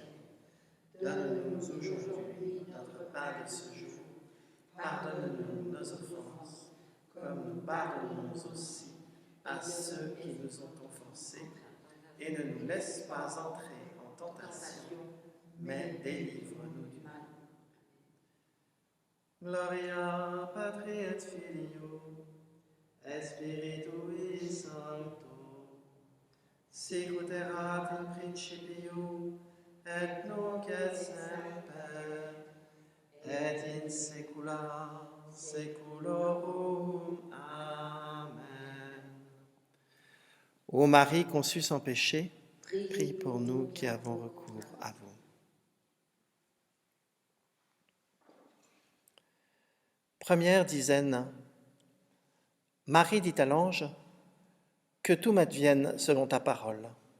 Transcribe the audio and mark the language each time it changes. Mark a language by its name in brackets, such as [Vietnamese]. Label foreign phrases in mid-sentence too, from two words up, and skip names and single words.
[French] Donne-nous aujourd'hui notre pain de ce jour. Pardonne-nous nos offenses, comme nous pardonnons aussi à ceux qui nous ont offensés, et ne nous laisse pas entrer en tentation, mais délivre-nous du mal. [Latin] Gloria Patri et Filio, et Spiritui Sancto, sicut erat in principio, et nunc et semper, et in saecula saeculorum. Amen. [French] Ô Marie conçue sans péché, prie pour nous qui avons recours à vous. Première dizaine. Marie dit à l'ange, que tout m'advienne selon ta parole.